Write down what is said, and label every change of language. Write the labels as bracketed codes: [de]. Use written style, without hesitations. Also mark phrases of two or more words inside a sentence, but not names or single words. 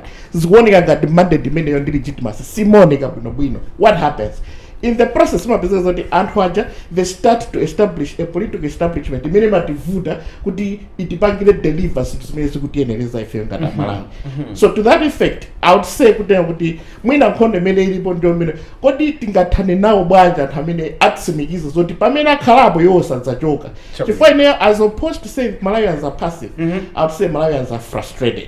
[ny] Zikuoneka ngati mandate imeneyo ndi legitimacy simoneka bwinobwino. [en] What happens? In the process, they start to establish a political establishment. So to that effect, I would say as opposed to say Malawians are passive, I would say Malawians are frustrated.